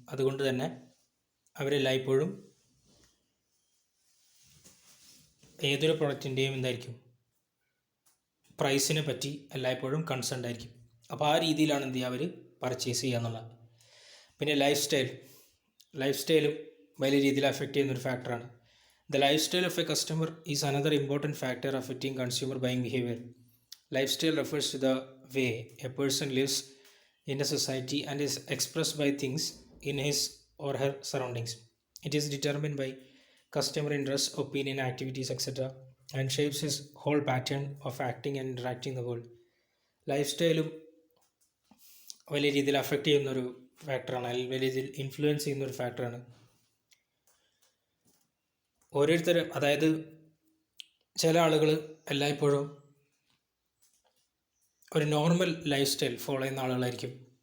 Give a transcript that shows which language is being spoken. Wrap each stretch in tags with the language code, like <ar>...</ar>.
<ml>അതുകൊണ്ട് തന്നെ അവരെല്ലായ്പ്പോഴും ഏതൊരു പ്രൊഡക്റ്റിൻ്റെയും എന്തായിരിക്കും, പ്രൈസിനെ പറ്റി എല്ലായ്പ്പോഴും കൺസേൺഡ് ആയിരിക്കും. അപ്പോൾ ആ രീതിയിലാണ് എന്ത് ചെയ്യുക, അവർ പർച്ചേസ് ചെയ്യുക എന്നുള്ളത്. പിന്നെ ലൈഫ് സ്റ്റൈലും വലിയ രീതിയിൽ അഫക്റ്റ് ചെയ്യുന്നൊരു ഫാക്ടറാണ്.</ml> <en>The life style of a customer is another important factor affecting consumer buying behaviour. Life style refers to the way a person lives in a society and is expressed by things in his or her surroundings. It is determined by customer interests, opinion, activities, etc., and shapes his whole pattern of acting and interacting in the world.</en> <ml>Life സ്റ്റൈലും വലിയ രീതിയിൽ affect ചെയ്യുന്നൊരു ഫാക്ടറാണ്, അല്ലെങ്കിൽ വലിയ രീതിയിൽ influence ചെയ്യുന്നൊരു ഫാക്ടറാണ്. ഓരോരുത്തരും, അതായത് ചില ആളുകൾ എല്ലായ്പ്പോഴും ഒരു നോർമൽ ലൈഫ് സ്റ്റൈൽ ഫോളോ ചെയ്യുന്ന ആളുകളായിരിക്കും.</ml>